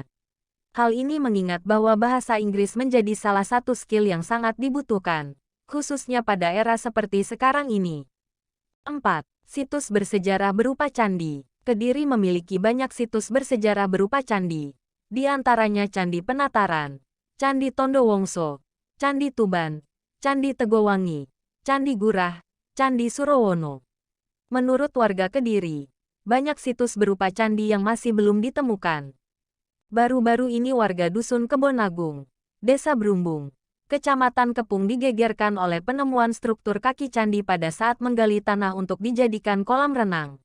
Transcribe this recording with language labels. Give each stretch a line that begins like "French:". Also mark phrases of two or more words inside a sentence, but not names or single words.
Indonesian: Hal ini mengingat bahwa bahasa Inggris menjadi salah satu skill yang sangat dibutuhkan, khususnya pada era seperti sekarang ini. 4. Situs bersejarah berupa candi. Kediri memiliki banyak situs bersejarah berupa candi. Di antaranya Candi Penataran, Candi Tondowongso, Candi Tuban, Candi Tegowangi, Candi Gurah, Candi Surowono. Menurut warga Kediri, banyak situs berupa candi yang masih belum ditemukan. Baru-baru ini warga Dusun Kebonagung, Desa Brumbung, Kecamatan Kepung digegerkan oleh penemuan struktur kaki candi pada saat menggali tanah untuk dijadikan kolam renang.